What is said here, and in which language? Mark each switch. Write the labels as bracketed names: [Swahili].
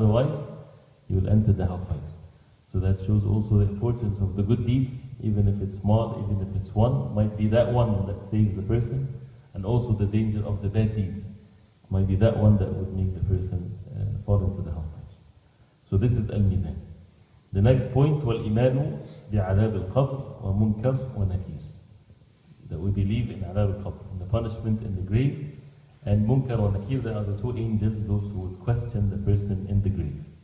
[English] Otherwise, he will enter the hellfire. So that shows also the importance of the good deeds, even if it's small, even if it's one, might be that one that saves the person. And also the danger of the bad deeds might be that one that would make the person fall into the hellfire. So this is al-mizan. The next point, [Arabic] وَالْإِيمَانُ بِعَذَابِ الْقَبْرِ وَمُنْكَرْ وَنَكِيرٍ. [English] That we believe in adab al-qabr, in the punishment in the grave, and munkar wa nakir, they are the 2 angels, those who would question the person in the grave.